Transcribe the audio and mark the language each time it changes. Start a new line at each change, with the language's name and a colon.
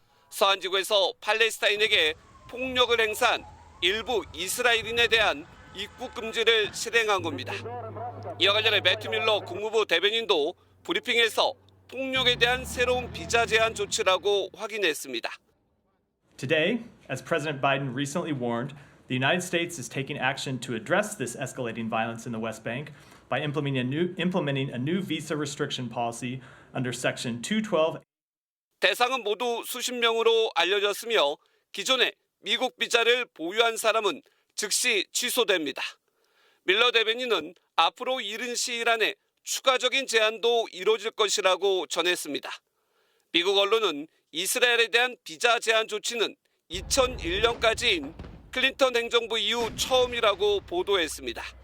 Korean: 서한 지구에서 팔레스타인에게 폭력을 행사한 일부 이스라엘인에 대한 입국 금지를 실행한 겁니다. 이와 관련해 매튜 밀러 국무부 대변인도 브리핑에서 폭력에 대한 새로운 비자 제한 조치라고 확인했습니다.
English: Today, as President Biden recently warned, the United States is taking action to address this escalating violence in the West Bank by implementing a new visa restriction policy under Section 212.
Korean: 대상은 모두 수십 명으로 알려졌으며 기존에 미국 비자를 보유한 사람은 즉시 취소됩니다. 밀러 대변인은 앞으로 이른 시일 안에 추가적인 제한도 이루어질 것이라고 전했습니다. 미국 언론은 이스라엘에 대한 비자 제한 조치는 2001년까지인 클린턴 행정부 이후 처음이라고 보도했습니다.